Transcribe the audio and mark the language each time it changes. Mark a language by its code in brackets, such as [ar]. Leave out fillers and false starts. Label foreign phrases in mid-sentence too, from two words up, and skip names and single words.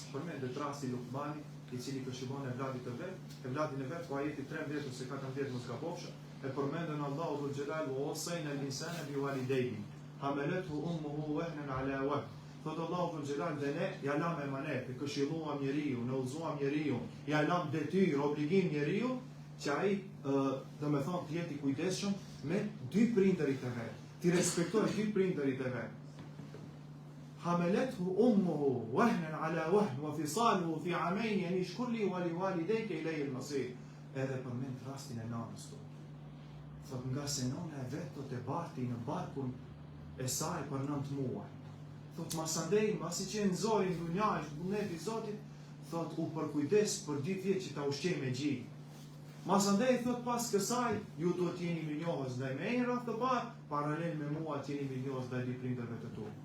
[sq] Përmendet rasti i Luqmanit, i cili këshillon evladin e vet, po ajeti 13 ose 14 mos gabofsha, e përmendën Allahu Dhul Xhelal [ar] ووصينا الإنسان بوالديه حملته أمه وهنا على وهن. [sq] Thot Allahu Dhul Xhelal dhe ne ja lam emanet, e këshilluam njeriu, ne udhëzuam njeriu, ja lam detyrë, obligim njeriu që ai domethënë të jetë i kujdesshëm me dy prindërit e vet. Ti respektoj dy prindërit e vet. [ar] حملته أمه وهنا على وهن وفصاله في عامين يعني اشكر لي ولوالديك إلي المصير. [sq] Edhe përmend rastin e nanës tonë. Thot nga se nana e vet do të barti në barkun e saj për 9 muaj. Thot masandej, mbasi që nxori në dunja, vullneti i Zotit, thot u përkujdes për 2 vjet që ta ushqej me gjë. Masandej thot pas kësaj, ju do të jeni mirënjohës ndaj meje rreth të parë, paralel me mua të jeni mirënjohës ndaj prindërve të tu.